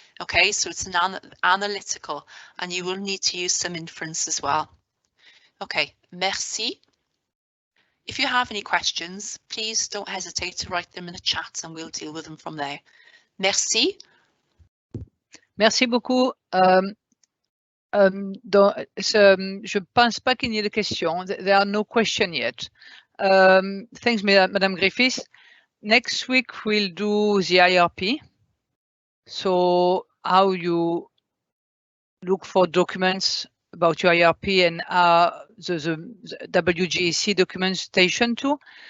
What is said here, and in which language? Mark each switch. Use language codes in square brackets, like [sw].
[en] Okay, so it's an analytical, and you will need to use some inference as well. Okay, merci. If you have any questions, please don't hesitate to write them in the chat and we'll deal with them from there. [fr] Merci. Merci beaucoup. Je pense pas qu'il y ait de questions. [en] There are no questions yet. Thanks, Madame Griffiths. Next week we'll do the IRP. So how you look for documents about your IRP and the WGEC documentation too.